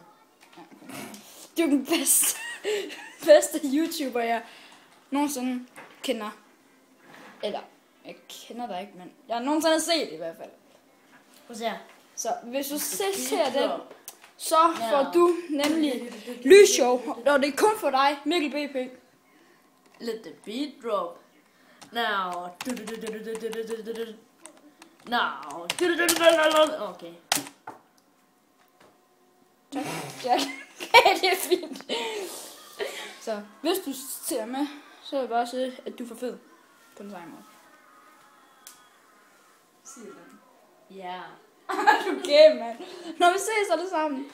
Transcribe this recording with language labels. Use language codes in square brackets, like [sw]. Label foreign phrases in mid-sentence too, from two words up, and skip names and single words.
[da] Du er den bedste YouTuber, jeg nogensinde kender. Eller, jeg kender dig ikke, men jeg har nogensinde set det i hvert fald. Prøv at se her. Så hvis du ser den, så får du nemlig lysshow, og det er kun for dig, Mikkel BP. [en] Let the beat drop. Now. Now. [da] Okay. Tak, Jack. Det er fint. Så hvis du ser med, så vil jeg bare sige, at du er for fed på den samme måde. Sig det. Ja. Du er gæm, mand. Når vi ses alle sammen.